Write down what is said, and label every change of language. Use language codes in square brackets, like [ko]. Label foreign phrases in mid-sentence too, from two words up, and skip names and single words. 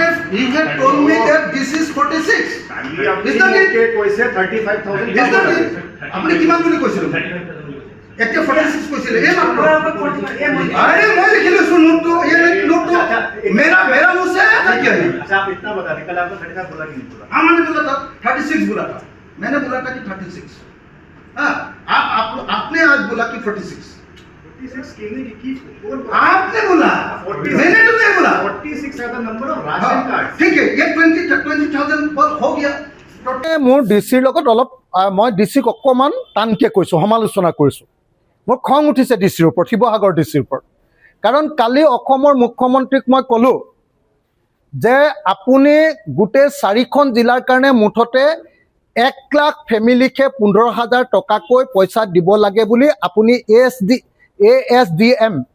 [en] You had told me that this is 46. Is that it? [as] কৈছে 35,000 [en] Is that it? [as] আপুনি কিমান বুলি কৈছিল? এতিয়া 46 কৈছিল এই মাত্ৰ আরে মই লিখি লৈছো নোটটো ये নোটটো [hi] मेरा मुझसे है क्या है? अच्छा आप इतना बता रहे कल आपने 35 बोला कि नहीं बोला? हाँ मैंने बोला था 36 बोला था मैंने बोला था कि 36 हाँ आपने आज बोला कि 46 46 कहने की आपने बोला मैंने तो नहीं बोला [en] 46 है the number of ration card [hi] ठीक है ये 20,000 हो गया [as] মোৰ ডিচিৰ লগত অলপ মই ডিচিক অকণমান টানকৈ কৈছোঁ সমালোচনা কৰিছোঁ মোৰ খং উঠিছে ডিচিৰ ওপৰত শিৱসাগৰ ডিচিৰ ওপৰত কাৰণ কালি অসমৰ মুখ্যমন্ত্ৰীক মই ক'লোঁ যে আপুনি গোটেই 4খন জিলাৰ কাৰণে মুঠতে 1 লাখ ফেমিলিকে 15,000 টকাকৈ পইচা দিব লাগে বুলি আপুনি ASDM